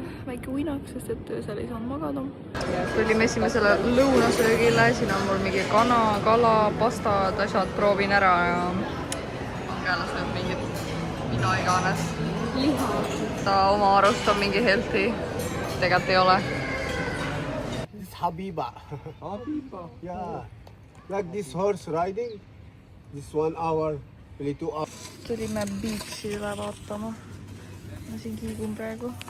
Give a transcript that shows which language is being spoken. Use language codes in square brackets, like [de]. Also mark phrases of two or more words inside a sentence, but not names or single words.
[et] Väike uinak, sest et öösel ei saanud magada. Tulime esimesele lõunasöögile. Siin on mul mingi kana, kala, pastad, asjad. Proovin ära ja Angela sööb mingit mida iganes. Liha. Ta oma arust on mingi healthy. Tegelikult ei ole. [en] This is Habiba. Habiba? Yeah. Like this horse riding. This 1 hour, really 2 hours. [et] Tulime beachi üle vaatama. Ma siin kiigun praegu.